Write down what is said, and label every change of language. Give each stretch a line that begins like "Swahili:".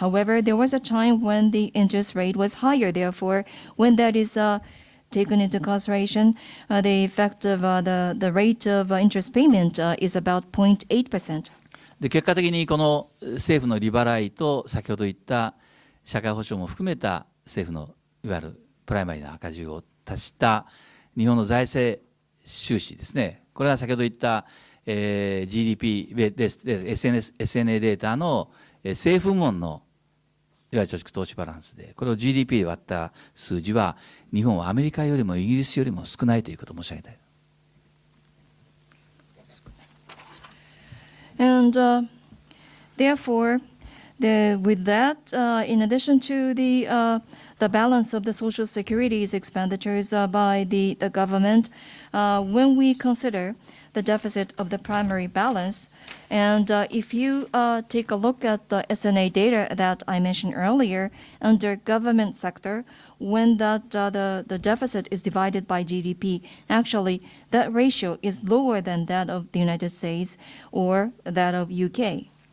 English: However, there was a time when the interest rate was higher. Therefore, when that is taken into consideration, the effect of the rate of interest payment is about 0.8%.
Japanese: で結果的にこの政府の利払いと先ほど言った社会保障も含めた政府のいわゆるプライマリーな赤字を足した日本の財政収支ですね。これは先ほど言った、GDP で SNA データの政府部門のいわゆる貯蓄投資バランスで、これを GDP で割った数字は日本はアメリカよりもイギリスよりも少ないということを申し上げたい。
English: And therefore, with that, in addition to the balance of the social securities expenditures by the government, when we consider the deficit of the primary balance. And if you take a look at the SNA data that I mentioned earlier, under government sector, when the deficit is divided by GDP, actually that ratio is lower than that of the United States or that of UK.